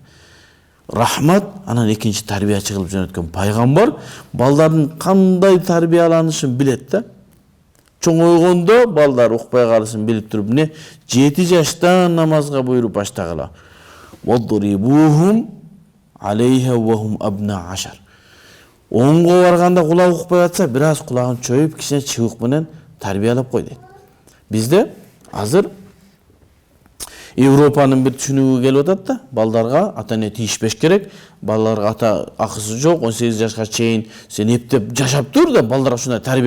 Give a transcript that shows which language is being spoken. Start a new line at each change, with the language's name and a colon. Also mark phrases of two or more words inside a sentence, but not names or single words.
Kyrgyz: Рахмат, анан экинчи тарбиячы кылып жөнөткөн пайгамбар балдардын кандай тарбияланышын билет да. Чоңойгондо балдар укпай калышын билип туруп, 7 жаштан намазга буйруп баштагыла.
Arabic: واضربوهم عليها وهم أبناء عشر.
Kyrgyz: Онго барганда кулак укпай атса, бир аз кулагын чөйүп, кичине чыбык менен тарбиялап кой дейт. Бизде азыр Европанын бир түшүнүгү келип атат да, балдарга ата-эне тийишпеш керек, балдарга ата акысы жок, 18 жашка чейин сен эптеп жашап тур да, балдарга ушундай тарбия.